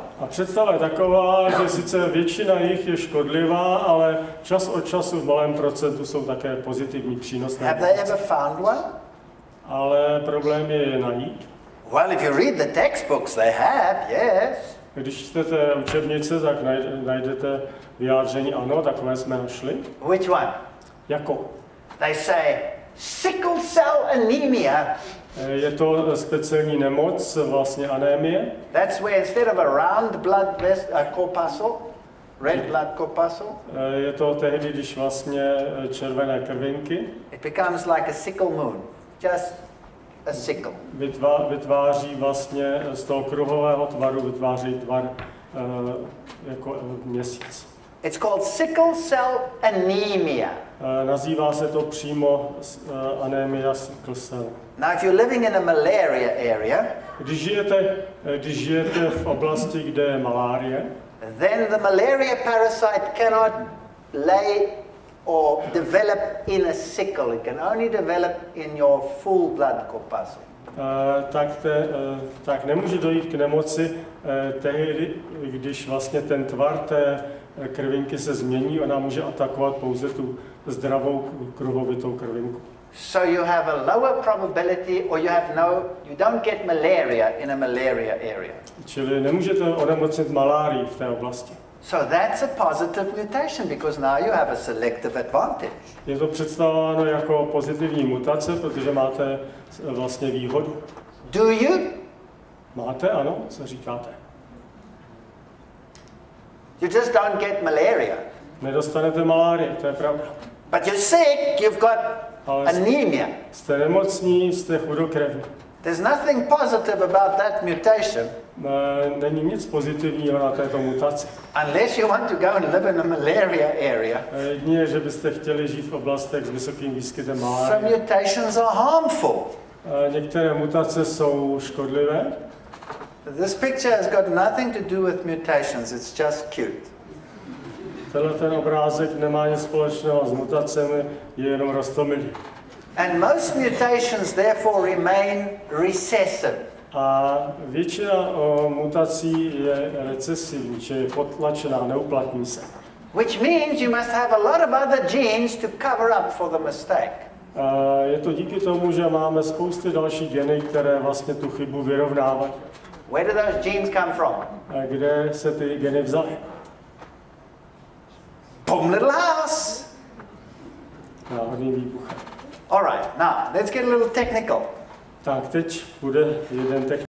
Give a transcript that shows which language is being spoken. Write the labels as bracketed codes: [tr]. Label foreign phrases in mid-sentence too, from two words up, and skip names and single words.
[cs] A představa je taková, že sice většina jich je škodlivá, ale čas od času v malém procentu jsou také pozitivní, přínosné. [en] Have they ever found one? [cs] Ale problém je najít. [en] Well, if you read the textbooks, they have, yes. [cs] Když čtete učebnice, tak najdete vyjádření ano, takové jsme našli. [en] Which one? [cs] Jako? [en] They say sickle cell anemia. [cs] Je to speciální nemoc, vlastně anémie. [en] That's where instead of a round blood corpuscle, red blood corpuscle, [cs] je to tehdy, když vlastně červené krvinky. [en] It becomes like a sickle moon, just a sickle. [cs] Vytváří vlastně z toho kruhového tvaru vytváří tvar jako měsíc. [en] It's called sickle cell anemia. [cs] Nazývá se to přímo anémia [en] sickle cell. Now, if you're living in a malaria area, [cs] když žijete v oblasti, kde je malárie, [en] then the malaria parasite cannot lay or develop in a sickle. It can only develop in your full blood corpuscle. [cs] Tak nemůže dojít k nemoci tehdy, když vlastně ten tvar té krvinky se změní, ona může atakovat pouze tu zdravou kruhovitou krvinku. [en] So you have a lower probability, or you don't get malaria in a malaria area. [cs] Čili nemůžete onemocnit malárii v té oblasti. [en] So that's a positive mutation because now you have a selective advantage. [cs] Je to představováno jako pozitivní mutace, protože máte vlastně výhodu. [en] Do you? [cs] Máte, ano, co říkáte? [en] You just don't get malaria. [cs] Nedostanete malárii, to je pravda. [en] But you're sick, you've got anemia. [cs] Jste nemocní, jste chudokrevní. [en] There's nothing positive about that mutation. [cs] Není nic pozitivního na této mutaci. [en] Unless you want to go and live in a malaria area. [cs] Jedině, že byste chtěli žít v oblastech s vysokým výskytem malárie. [en] Some mutations are harmful. [cs] Některé mutace jsou škodlivé. [en] This picture has got nothing to do with mutations, it's just cute. [cs] Ten obrázek nemá nic společného s mutacemi, je jenom roztomilý. [en] And most mutations therefore remain recessive. [cs] A většina mutací je recesivní, čili je potlačená, neuplatní se. [en] Which means you must have a lot of other genes to cover up for the mistake. [cs] Je to díky tomu, že máme spousty dalších geny, které vlastně tu chybu vyrovnávají. [en] Where do those genes come from? [cs] Kde se ty geny vzaly? [en] Boom, little house. [cs] Náhodný výbuch. [en] All right, now let's get a little technical. [cs] Tak teď bude jeden technický.